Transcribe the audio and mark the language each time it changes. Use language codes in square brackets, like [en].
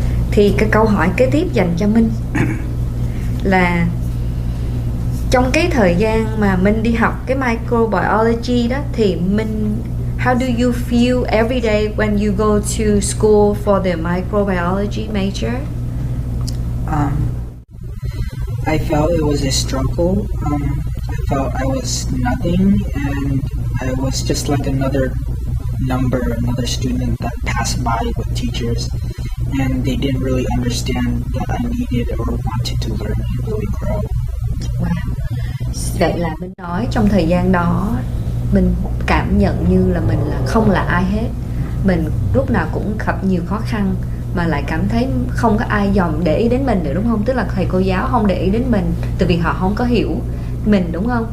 [vi] Thì cái câu hỏi kế tiếp dành cho Minh là trong cái thời gian mà Minh đi học cái microbiology đó thì Minh, [en] how do you feel every day when you go to school for the microbiology major? I felt it was a struggle. I felt I was nothing, and I was just like another number, another student that passed by with teachers, and they didn't really understand that I needed or wanted to learn and really grow. Wow. [vi] Vậy là Minh nói trong thời gian đó mình cảm nhận như là mình là không là ai hết. Mình lúc nào cũng gặp nhiều khó khăn mà lại cảm thấy không có ai dòm để ý đến mình nữa, đúng không? Tức là thầy cô giáo không để ý đến mình tại vì họ không có hiểu mình, đúng không?